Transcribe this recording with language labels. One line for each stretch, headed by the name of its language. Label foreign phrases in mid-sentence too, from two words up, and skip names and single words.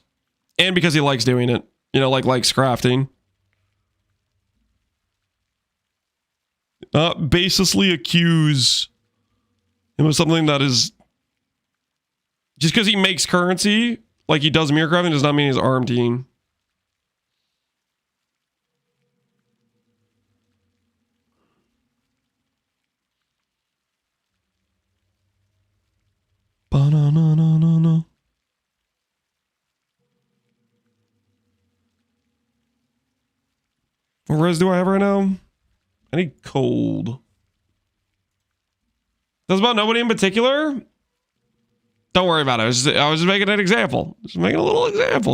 English: And because he likes doing it. You know, likes crafting. Baselessly accuse him of something that is... Just because he makes currency, like he does mirror crafting, does not mean he's RMTing. Ba-na-na-na-na-na. What res do I have right now? I need cold. That's about nobody in particular? Don't worry about it. I was just making an example. Just making a little example.